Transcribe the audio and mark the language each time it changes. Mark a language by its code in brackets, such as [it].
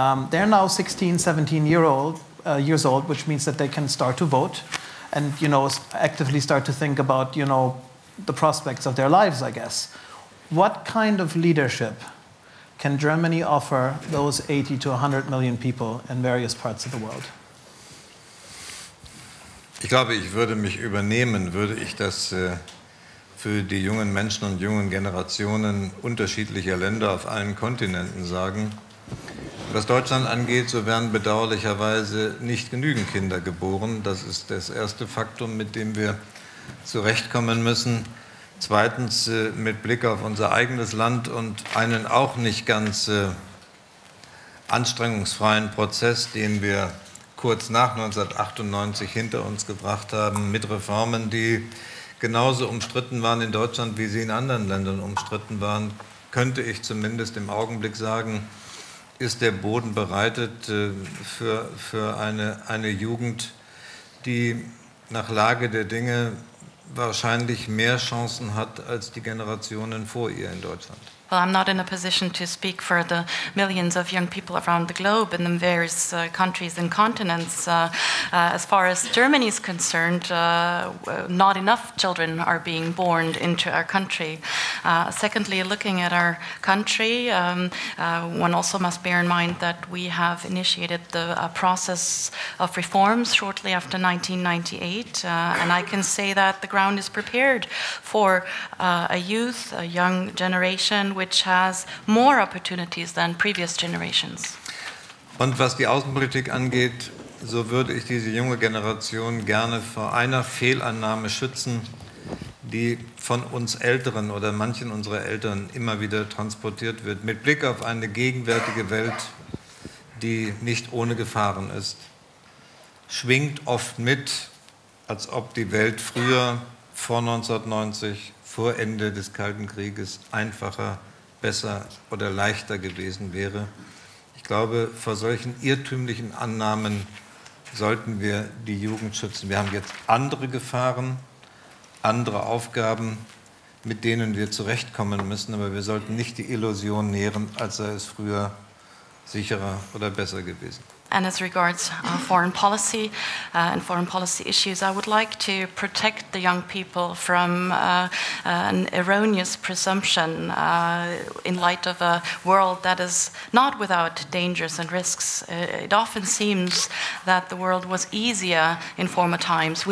[en] They're now 16, 17 years old, which means that they can start to vote. and actively start to think about the prospects of their lives, I guess. What kind of leadership can Germany offer those 80 to 100 million people in various parts of the world? [de] Ich glaube, ich würde mich übernehmen, würde ich das für die jungen Menschen und jungen Generationen unterschiedlicher Länder auf allen Kontinenten sagen. Was Deutschland angeht, so werden bedauerlicherweise nicht genügend Kinder geboren. Das ist das erste Faktum, mit dem wir zurechtkommen müssen. Zweitens, mit Blick auf unser eigenes Land und einen auch nicht ganz anstrengungsfreien Prozess, den wir kurz nach 1998 hinter uns gebracht haben, mit Reformen, die genauso umstritten waren in Deutschland, wie sie in anderen Ländern umstritten waren, könnte ich zumindest im Augenblick sagen, ist der Boden bereitet für eine Jugend, die nach Lage der Dinge wahrscheinlich mehr Chancen hat als die Generationen vor ihr in Deutschland. [en] Well, I'm not in a position to speak for the millions of young people around the globe in the various countries and continents. As far as Germany is concerned, not enough children are being born into our country. Secondly, looking at our country, one also must bear in mind that we have initiated the process of reforms shortly after 1998, and I can say that the ground is prepared for a youth, a young generation, which has more opportunities than previous generations. [de] Und was die Außenpolitik angeht, so würde ich diese junge Generation gerne vor einer Fehlannahme schützen, die von uns Älteren oder manchen unserer Eltern immer wieder transportiert wird, mit Blick auf eine gegenwärtige Welt, die nicht ohne Gefahren ist. Schwingt oft mit, als ob die Welt früher, vor 1990, vor Ende des Kalten Krieges, einfacher, besser oder leichter gewesen wäre. Ich glaube, vor solchen irrtümlichen Annahmen sollten wir die Jugend schützen. Wir haben jetzt andere Gefahren, andere Aufgaben, mit denen wir zurechtkommen müssen, aber wir sollten nicht die Illusion nähren, als sei es früher sicherer oder besser gewesen. [en] And as regards foreign policy and foreign policy issues, I would like to protect the young people from an erroneous presumption in light of a world that is not without dangers and risks. It often seems that the world was easier in former times.